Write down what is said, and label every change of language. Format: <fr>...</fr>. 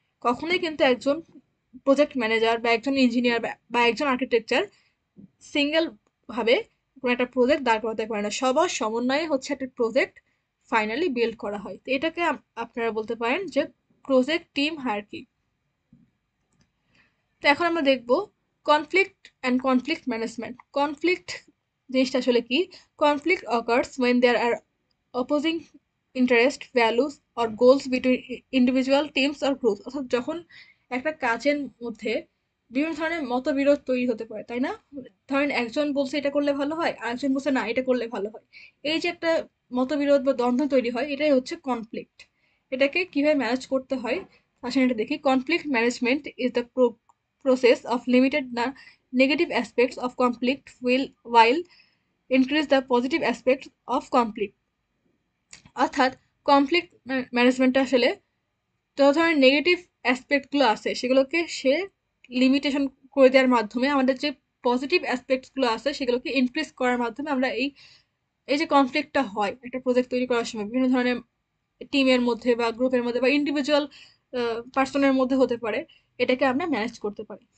<bn>কখনোই কিন্তু একজন প্রজেক্ট ম্যানেজার বা একজন ইঞ্জিনিয়ার বা একজন আর্কিটেকচার সিঙ্গেল ভাবে কোনো একটা প্রজেক্ট দাঁড় করাতে পারে না, সবার সমন্বয়ে হচ্ছে একটা প্রজেক্ট ফাইনালি বিল্ড করা হয়। তো এটাকে আপনারা বলতে পারেন যে প্রজেক্ট টিম হায়ারার্কি। তো এখন আমরা দেখব conflict and conflict management. Conflict জিনিসটা আসলে কি?</bn> <en>Conflict occurs when there are opposing interest, values or goals between individual teams or groups।</en> <bn>অর্থাৎ যখন একটা কাজের মধ্যে বিভিন্ন ধরনের মতবিরোধ তৈরি হতে পারে, তাই না? ধরেন একজন বলছে এটা করলে ভালো হয়, আরেকজন বলছে না এটা করলে ভালো হয়। এই যে একটা মতবিরোধ বা দ্বন্দ্ব তৈরি হয়, এটাই হচ্ছে কনফ্লিক্ট। এটাকে কিভাবে ম্যানেজ করতে হয় আসলে এটা দেখি।</bn> <en>Conflict management is the process of limited the negative aspects of conflict while increase the positive aspects of conflict।</en> <bn>অর্থাৎ কনফ্লিক্ট ম্যানেজমেন্ট আসলে যত ধরনের নেগেটিভ অ্যাসপেক্টগুলো আছে সেগুলোকে সে লিমিটেশন করে দেওয়ার মাধ্যমে আমাদের যে পজিটিভ অ্যাসপেক্টসগুলো আছে সেগুলোকে ইনক্রিজ করার মাধ্যমে আমরা এই এই যে কনফ্লিক্টটা হয় একটা প্রজেক্ট তৈরি করার সময় বিভিন্ন ধরনের টিমের মধ্যে বা গ্রুপের মধ্যে বা ইন্ডিভিজুয়াল পার্সনের মধ্যে হতে পারে, এটাকে আমরা ম্যানেজ করতে পারি।</bn>